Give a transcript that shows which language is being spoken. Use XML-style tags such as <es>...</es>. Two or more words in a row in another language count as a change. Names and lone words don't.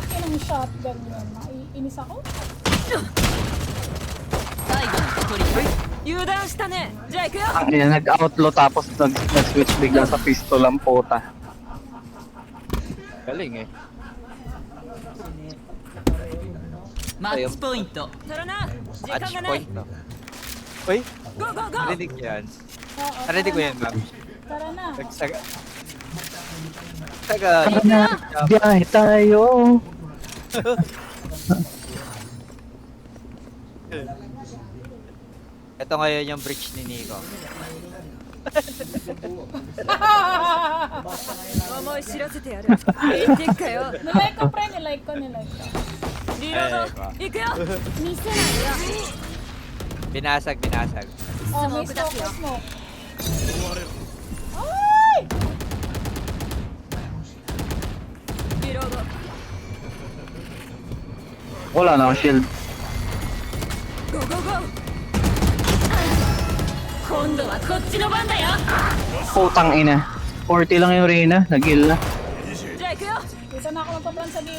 <tl>ng shotgun yun. Naiinis ako.</tl> <ja>最後の一人油断したねじゃあ行くよ</ja> <tl>Ang ina, nag-outlaw tapos nag-switch bigla sa pistol ang puta. Galing eh.</tl> <ja>マッチポイントそれな時間</ja> <en>Match</en> <ja>がない</ja> <en>point no. Uy,</en> <ja>ゴーゴーゴー</ja> <tl>narinig ko yan. Oo, Narinig ko yan, ma'am. Tara na. Nagsaga. Tara na, biyahe tayo. Ito ngayon yung bridge ni Nico.</tl> <ja>思い知らせてやる行ってっかよ</ja> <tl>Nilike ko, pre. Nilike ko.</tl> <ja>リロード行くよ見せないよ</ja> <tl>Binasag. Oh, may</tl> <en>Smoke smoke,</en> <ja>出すよ</ja> <en>smoke.</en> <ja>リロード</ja> <tl>Wala na akong shield.</tl> <ja>ゴーゴーゴー今度はこっちの番だよ</ja> <tl>Putang ina. 40 lang yung Reyna, nag-heal na.</tl> <ja>じゃあ行くよ</ja> <tl>Dito na ako magpa-plan sa gilid.</tl>